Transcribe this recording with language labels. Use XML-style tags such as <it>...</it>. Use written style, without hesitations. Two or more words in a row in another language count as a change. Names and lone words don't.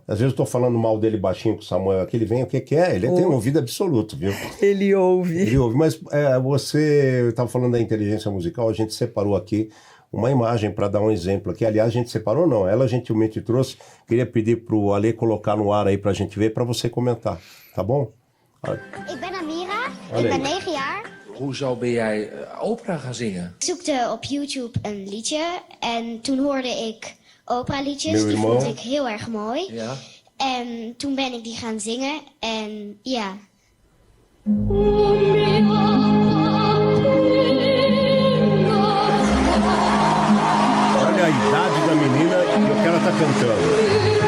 <pt>Às vezes eu estou falando mal dele baixinho com o Samuel aqui, ele vem, o que é? Ele tem um ouvido absoluto, viu? Ele ouve. Ele ouve, mas você estava falando da inteligência musical, a gente separou aqui uma imagem para dar um exemplo aqui. Aliás, a gente separou não, ela gentilmente trouxe. Queria pedir para o Ale colocar no ar aí para a gente ver, para você comentar, tá bom?</pt> <nl>Ik ben Amira, Allee. ik ben 9 jaar. Hoezo ben jij opera gaan zingen? Ik zoekte op YouTube een liedje en toen hoorde ik operaliedjes.</nl> <pt>Meu</pt> <nl>Die</nl> <pt>irmão.</pt> <nl>vond ik heel erg mooi. Ja. En toen ben ik die gaan zingen en ja.</nl> <pt>Olha a idade da menina e o que ela está cantando.</pt>